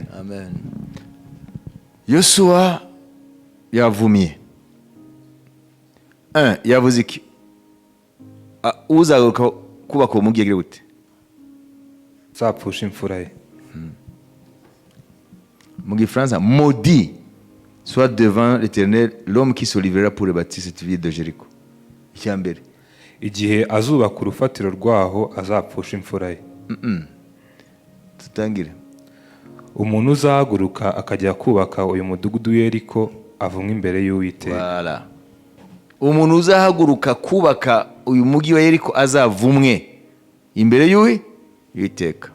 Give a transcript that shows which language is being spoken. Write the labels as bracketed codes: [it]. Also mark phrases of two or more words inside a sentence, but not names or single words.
[rw] Amen. Yosuwa yavumye. Yavuze iki? Uzagaruka kubaka uwo mugi gute? Azapfusha imfura ye. Mu Gifaransa, [fr] maudit soit devant l'Éternel l'homme qui se livrera pour bâtir cette ville de Jéricho. [rw] Icyambere, igihe azubaka urufatiro rwaho azapfusha imfura ye. Tutangire. Umuntu uzahaguruka akajya kubaka uyu mudugudu w'i Yeriko avumwe imbere y'Uwiteka. Voilà. Umuntu uzahaguruka kubaka uyu mugi wa Yeriko azavumwe imbere y'Uwiteka.